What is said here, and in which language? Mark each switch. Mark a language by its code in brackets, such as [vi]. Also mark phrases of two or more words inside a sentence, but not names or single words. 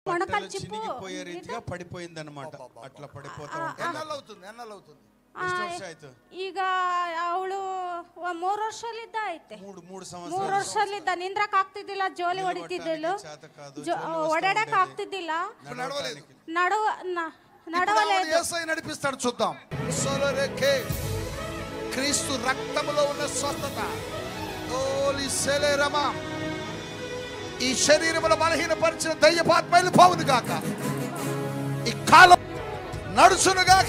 [te] బట్టలు చినిగిపోయే రీతిగా పడిపోయిందన్నమాట. అట్లా పడిపోతా ఉంటా. ಎನ್ನಲ್ಲೌతుంది [kn] ಈಗ ಅವಳು 3 ವರ್ಷಲಿದ್ದ ಐತೆ. 3 ವರ್ಷಲಿದ್ದ ನಿಂದ್ರಕ್ ಆಗ್ತಿದ್ದಿಲ್ಲ, ಜೋಲಿ ಹೊಡಿತಿದ್ದಳು, ಓಡಾಡಕ್ ಆಗ್ತಿದ್ದಿಲ್ಲ, [te] యేసయ్య నడిపిస్తాడు. చూద్దాం. క్రీస్తు రక్తములో ఉన్న స్వస్థత ఈ శరీరముల బలహీనపరిచిన దయ్యపాత్మ వెళ్ళిపోవును గాక. ఈ కాలం నడుచును గాక.